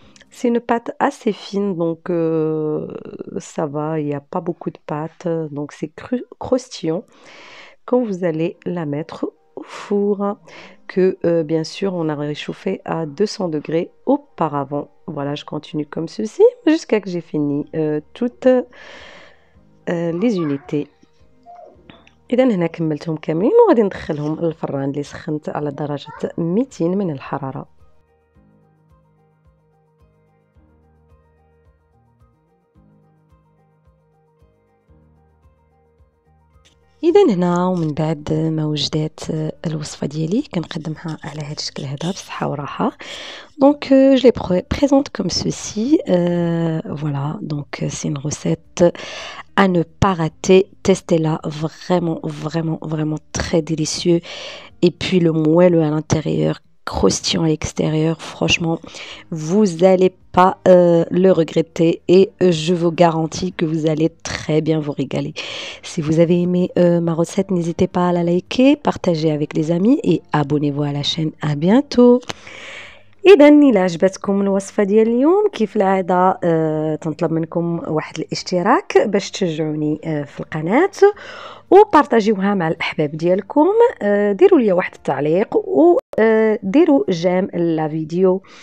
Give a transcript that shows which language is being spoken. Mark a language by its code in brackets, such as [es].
[fr] C'est une pâte assez fine, donc ça va, il n'y a pas beaucoup de pâte, donc c'est croustillant quand vous allez la mettre au four, que bien sûr on a réchauffé à 200 degrés auparavant. Voilà, je continue comme ceci jusqu'à que j'ai fini toutes les unités. [ar] إذا هنا كملتهم كاملين وغادي ندخلهم للفران اللي سخنت على درجة 200 من الحرارة. إذا هنا ومن بعد ما وجدات الوصفة ديالي كنقدمها على هذا الشكل هذا بصحة وراحة. [fr] Donc je les présente comme ceci. Voilà, donc c'est une recette à ne pas rater. Testez-la, vraiment, vraiment, vraiment très délicieux. Et puis le moelleux à l'intérieur, croustillant à l'extérieur, franchement, vous n'allez pas le regretter et je vous garantis que vous allez très bien vous régaler. Si vous avez aimé ma recette, n'hésitez pas à la liker, partager avec les amis et abonnez-vous à la chaîne. À bientôt. [ar] إذا إلا عجبتكم الوصفة ديال اليوم كيف العادة تنطلب منكم واحد الاشتراك باش تشجعوني في القناة وبارطاجيوها مع الأحباب ديالكم. ديروا لي واحد التعليق وديروا جيم لا فيديو.